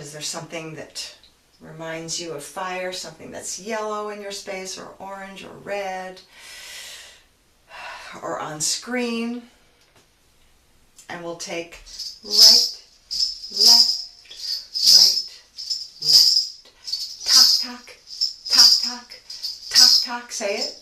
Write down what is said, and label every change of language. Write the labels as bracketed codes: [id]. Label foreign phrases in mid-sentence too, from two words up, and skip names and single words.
[en] Is there something that reminds you of fire, something that's yellow in your space or orange or red or on screen? and we'll take right, left, right, left. Talk, talk, talk, talk, talk, talk. Say it.